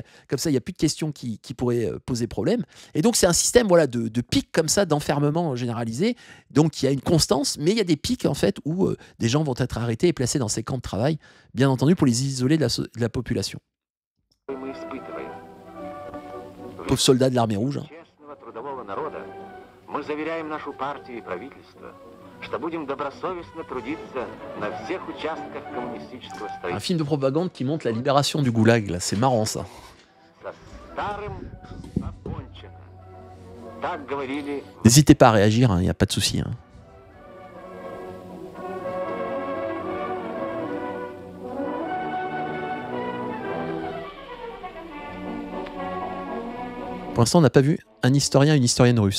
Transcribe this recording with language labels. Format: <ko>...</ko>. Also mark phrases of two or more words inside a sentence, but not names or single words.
<fr>Comme ça, il n'y a plus de questions qui pourraient poser problème. Et donc, c'est un système voilà, de pics comme ça, d'enfermement généralisé. Donc, il y a une constance, mais il y a des pics, en fait, où des gens vont être arrêtés et placés dans ces camps de travail, bien entendu, pour les isoler de la population. Pauvres soldats de l'armée rouge. Hein.</fr> <ru>Мы заверяем нашу партию и правительство, что будем добросовестно трудиться на всех участках коммунистического строительства.</ru> <fr>Un film de propagande qui montre la libération du goulag, là, c'est marrant ça. N'hésitez pas à réagir, il n'y a pas de souci. Hein. Pour l'instant, on n'a pas vu un historien, une historienne russe.</fr>